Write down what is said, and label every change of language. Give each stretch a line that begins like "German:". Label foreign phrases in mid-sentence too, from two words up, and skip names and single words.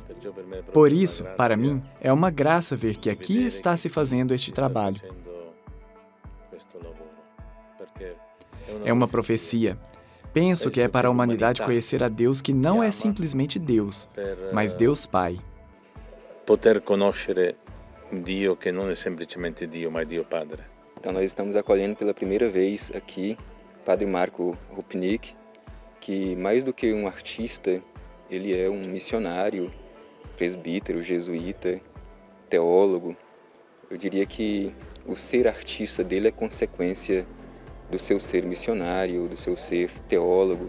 Portuguese: Por isso, para mim, é uma graça ver que aqui está se fazendo este trabalho. É uma profecia. Penso que é para a humanidade conhecer a Deus que não é simplesmente Deus, mas Deus Pai.
Italian: Poter conoscere Dio
Portuguese: que não é simplesmente
Italian: Dio, mas Dio Padre.
Portuguese: Então nós estamos acolhendo pela primeira vez aqui Padre Marco Rupnik, que mais do que um artista, ele é um missionário, presbítero, jesuíta, teólogo. Eu diria que o ser artista dele é consequência do seu ser missionário, do seu ser teólogo.